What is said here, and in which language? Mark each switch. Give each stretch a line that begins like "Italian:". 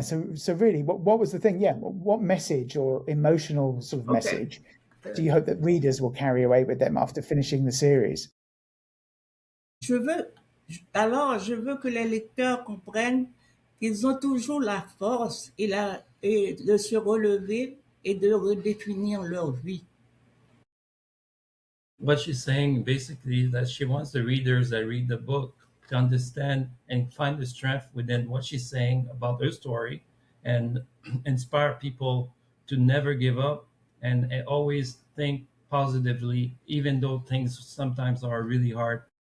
English: So really, what was the thing? Yeah. What message or emotional sort of Okay. message do you hope that readers will carry away with them after finishing the series?
French: Je veux que les lecteurs comprennent qu'ils ont toujours la force et de se relever et de redéfinir leur vie.
English: What she's saying basically is that she wants the readers that read the book to understand and find the strength within what she's saying about her story and inspire people to never give up and always think positively, even though things sometimes are really hard.